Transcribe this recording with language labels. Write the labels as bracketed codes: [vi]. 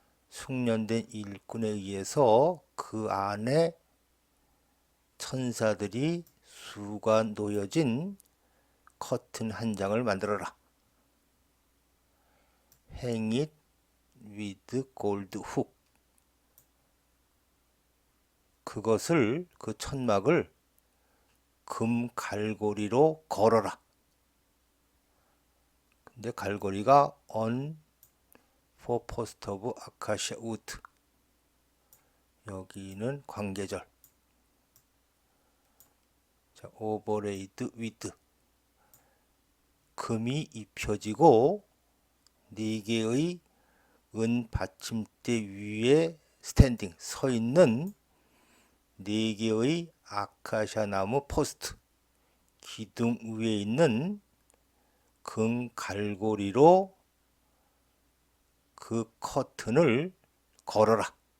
[ko] 숙련된 일꾼에 의해서 그 안에 천사들이 수가 놓여진 커튼 한 장을 만들어라. [en] hang it with gold hook, [ko] 그것을, 그 천막을 금 갈고리로 걸어라. 근데 갈고리가 [en] on four posts of acacia wood, [ko] 여기는 관계절. 자, [en] overlaid with, [ko] 금이 입혀지고 4개의 은 받침대 위에 스탠딩, 서 있는 4개의 아카시아 나무 포스트, 기둥 위에 있는 금 갈고리로 그 커튼을 걸어라.